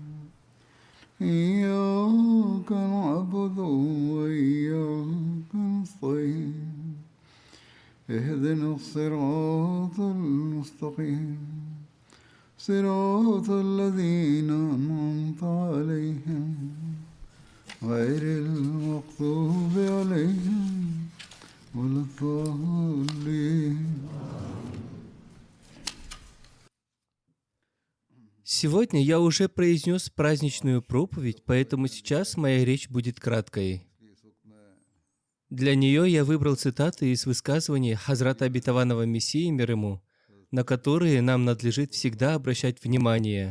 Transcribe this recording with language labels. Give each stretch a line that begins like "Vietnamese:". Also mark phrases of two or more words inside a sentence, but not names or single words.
Arabic: إياك نعبد وإياك نستعين اهدنا الصراط المستقيم صراط الذين أنعمت عليهم غير المغضوب عليهم ولا الضالين.
Russian: Сегодня я уже произнес праздничную проповедь, поэтому сейчас моя речь будет краткой. Для нее я выбрал цитаты из высказываний Хазрата Обетованного Мессии, мир ему, на которые нам надлежит всегда обращать внимание.